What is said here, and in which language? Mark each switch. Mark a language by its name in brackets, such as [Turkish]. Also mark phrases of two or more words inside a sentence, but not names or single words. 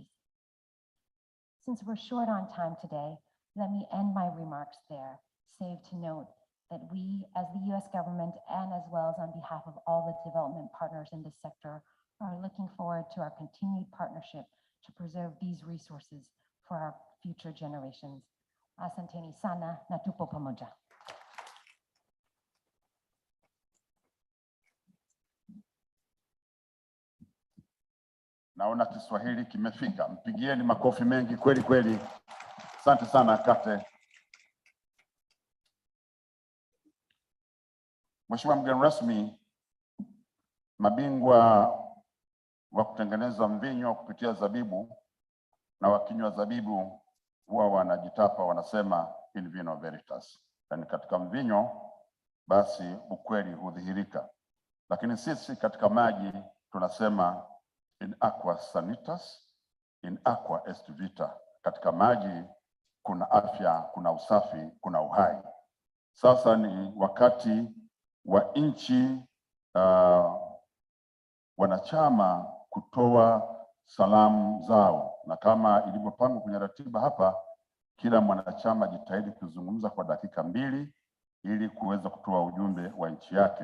[English] Since we're short on time today, let me end my remarks there, save to note that we, as the US government, and as well as on behalf of all the development partners in this sector, are looking forward to our continued partnership to preserve these resources for our future generations. [Swahili] Asanteni sana na tupo pamoja. Naona Kiswahili kimefika. Mpigieni makofi mengi kweli kweli. Asante sana Kate. Mheshimiwa mgeni rasmi, mabingwa wa kutengeneza mvinyo kupitia zabibu na wakinywa zabibu huwa wanajitapa, wanasema [Latin] in vino veritas. [Swahili] Yani katika mvinyo basi ukweli hudhihirika. Lakini sisi katika maji tunasema [Latin] in aqua sanitas, in aqua est vita. [Swahili] Katika maji kuna afya, kuna usafi, kuna uhai. Sasa ni wakati wa nchi wanachama kutoa salamu zao, na kama ilivyopangwa kwenye ratiba hapa, kila mwanachama jitahidi kuzungumza kwa dakika 2 ili kuweza kutoa ujumbe wa nchi yake.